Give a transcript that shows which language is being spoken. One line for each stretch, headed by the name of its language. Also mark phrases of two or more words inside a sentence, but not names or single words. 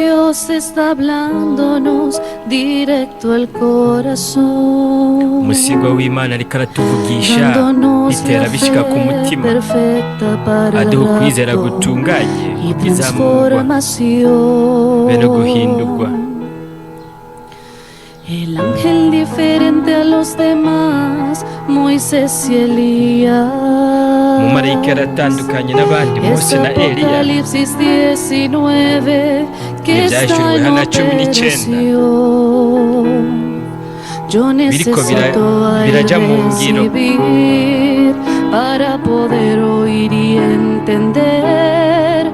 Spanish: Dios está hablándonos directo al corazón,
Kinyarwanda: umusigo w'Imana ariko aratuvugisha
Spanish: dándonos
Kinyarwanda: bitera
Spanish: la
Kinyarwanda: bishika ku
Spanish: fe
Kinyarwanda: mutima,
Spanish: perfecta para el
Kinyarwanda: aduha ukwizera
Spanish: rapto
Kinyarwanda: gutunganye
Spanish: y
Kinyarwanda: kukizamurwa bene guhindurwa.
Spanish: transformación. El ángel diferente a los demás, Moisés y Elías.
Kinyarwanda: Umumarayika yaratandukanye n'abandi, Mose na Eliya.
Spanish: Apocalipsis 19 que está en operación. Yo necesito aire recibir para poder oír y entender.